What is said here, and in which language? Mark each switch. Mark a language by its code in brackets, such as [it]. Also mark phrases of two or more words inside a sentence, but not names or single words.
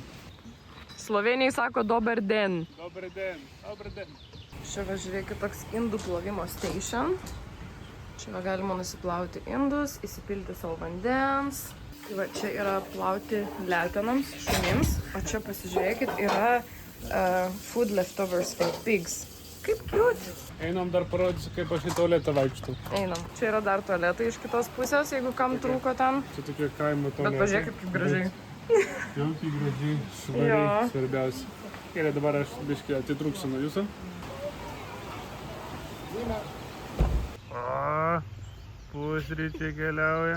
[lt] Slovenijai sako [sl] dober den. Dobar den. [lt] Čia va, žiūrėkit, toks indų plovimo station. Čia va, galima nusiplauti indus, įsipilti savo vandens. Tai va, čia yra plauti letenams, šunims. O čia pasižiūrėkit, yra [en] food leftovers for pigs. [lt] Kaip cute. Einam dar parodysiu, kaip aš į tualetą vaikštau. Einam. Čia yra dar tualetai iš kitos pusės, jeigu kam trūko ten. Čia tokie kaimo tualetai. Bet pažiūrėkit, kaip gražiai. Jaukiai gražiai, švariai, svarbiausia. Gerai, dabar aš biškai atitrūksiu nuo jūsų. O, pusryčiai keliauja.